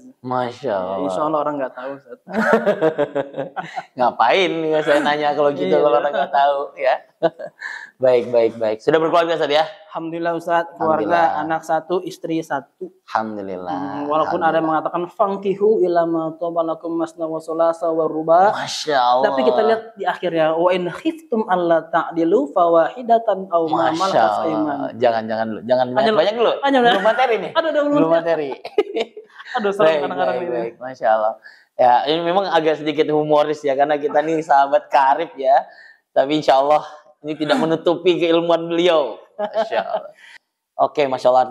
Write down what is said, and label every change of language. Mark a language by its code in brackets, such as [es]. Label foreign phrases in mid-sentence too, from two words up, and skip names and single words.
[ar] ما شاء الله. إن شاء الله [id] orang nggak tahu. Ngapain ya saya nanya kalau gitu kalau orang nggak tahu ya. Baik. Sudah berkeluarga Ustaz ya? Alhamdulillah Ustaz, keluarga anak 1, istri 1. Alhamdulillah. Walaupun ada yang mengatakan [ar] فانكحوا إلى ما طاب لكم مثنى وثلاث ورباع. ما شاء الله. [id] Tapi kita lihat di akhirnya [ar] وإن خفتم ألا تعدلوا فواحدة أو ما ملكت أيمانكم. [id] Jangan banyak dulu. Belum materi nih. Belum materi. Aduh, serem kadang-kadang ini. Baik. [ar] ما شاء الله. [id] Ya, ini memang agak sedikit humoris ya, karena kita nih sahabat karib ya. Tapi [ar] إن شاء الله [id] ini tidak menutupi keilmuan beliau. [ar] ما شاء الله. Oke, ما شاء الله.